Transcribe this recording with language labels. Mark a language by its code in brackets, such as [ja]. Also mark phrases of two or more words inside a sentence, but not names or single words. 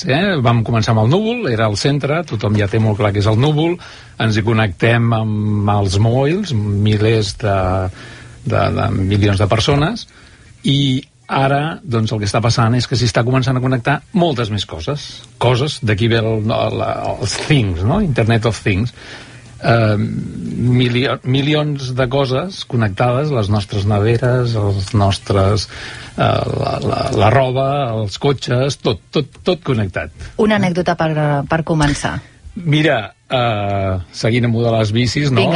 [ca] Vam començar amb el núvol, era el centre, tothom ja té molt clar que és el núvol. Ens hi connectem amb els mòbils, milers de milions de persones, i ara doncs, el que està passant és que s'hi està començant a connectar moltes més coses. Coses, d'aquí ve els things, no? [en] Internet of Things. [ca] Milions de coses connectades, les nostres neveres, els nostres... la roba, els cotxes, tot connectat. Una anècdota per començar. Mira, seguint amb de les bicis, no?